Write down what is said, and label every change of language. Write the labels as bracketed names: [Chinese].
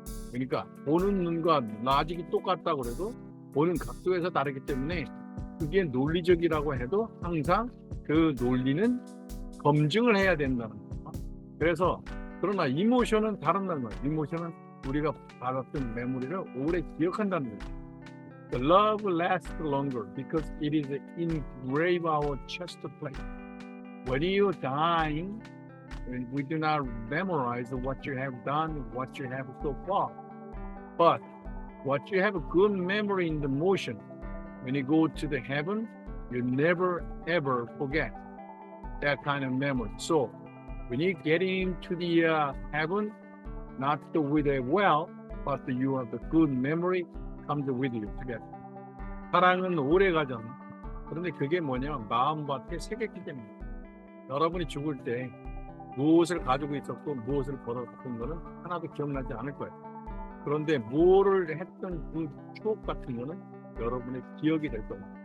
[Korean] 그러니까 보는 눈과 라직이 똑같다고 그래도 보는 각도에서 다르기 때문에 그게 논리적이라고 해도 항상 그 논리는 검증을 해야 된다는 거예요. 그래서 그러나 이모션은 다른다는 거예요. 이모션은 우리가 받았던 메모리를 오래 기억한다는 거예요. [English] The love lasts longer because it is engraved our chest plate. When you die, we do not memorize what you have done, what you have so far. But what you have a good memory in the motion, when you go to the heaven, you never ever forget that kind of memory. So when you get into the heaven, not with a well, but you have the good memory comes with you together. [Korean] 사랑은 오래 가잖아. 그런데 그게 뭐냐면 마음밭에 새겼기 때문에. 여러분이 죽을 때 무엇을 가지고 있었고 무엇을 벌었던 거는 하나도 기억나지 않을 거예요. 그런데 뭐를 했던 그 추억 같은 거는 여러분의 기억이 될 거예요.